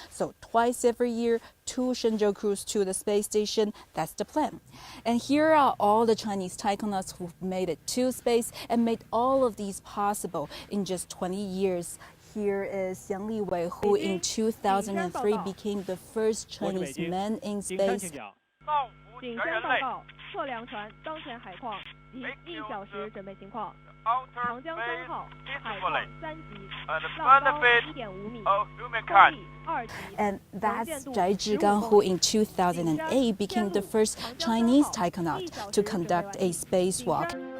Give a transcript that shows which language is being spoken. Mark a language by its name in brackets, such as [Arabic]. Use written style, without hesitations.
[English] So twice every year, 2 Shenzhou crews to the space station. That's the plan. And here are all the Chinese taikonauts who've made it to space and made all of these possible in just 20 years. Here is Yang Liwei, who in 2003 became the first Chinese man in space. [Chinese] 景深报告，测量船当前海况及1小时准备情况。长江3号，海况3级，浪高1.5米，风力2级。 [English] And that's Zhai Zhigang, who in 2008 became the first Chinese taikonaut to conduct a spacewalk.